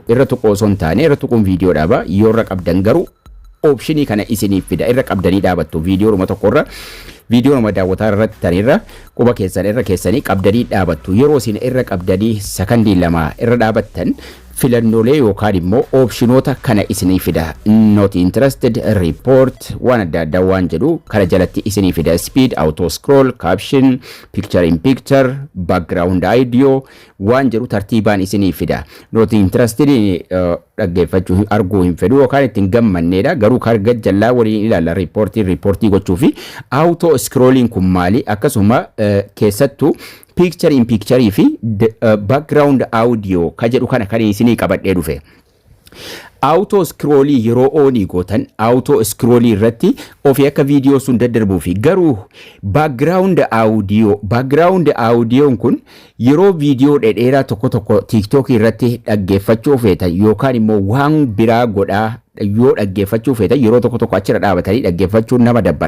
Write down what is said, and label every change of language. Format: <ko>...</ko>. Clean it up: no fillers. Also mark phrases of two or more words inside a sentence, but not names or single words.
<om>Irra tuqoo osoo hin taane irra tuquun viidiyoo dhaaba. Yoo irra qabdan garuu optionii kana isiniif fida. Irra qabdanii dhaabattu viidiyoodhuma tokkorra viidiyoodhuma daawwataa irratti tanirra quba keessan irra keessanii qabdanii dhaabattu. Yeroo isin irra qabdanii sakandii lama irra dhaabattan filannoolee yookaan immoo optionoota kana isinii fida.</om> <en>Not interested, report,</en> <om>waan adda addaa waan jedhu kana jalatti isinii fida.</om> <en>Speed, auto scroll, caption, picture in picture, background audio</en> <om>waan jedhu tartiibaan isinii fida.</om> <en>Not interested</en> <om>dhaggeeffachuu arguu hin fedhu yookaan ittiin gammanneedha. Garuu karga jallaa waliin ilaalla reportii gochuu fi</om> <en>auto scrolling</en> <om>kun maali? Akkasuma keessattuu</om> <en>picture in picture</en> <om>fi</om> <en>background audio</en> <om>ka jedhu kana kan isinii qabadhee dhufe.</om> <en>Auto scrollii</en> <om>yeroo oonii gootan</om> <en>auto scrollii</en> <om>irratti ofii akka viidiyoo sun daddarbuu fi garuu</om> <en>background audio</en> <om>kun yeroo viidiyoo dheeraa tokko TikTok irratti dhaggeeffachuu feetan yookaan immoo waan biraa godhaa yoo dhaggeeffachuu feetan yeroo tokko achirra dhaabatanii dhaggeeffachuun nama dabbara.</om>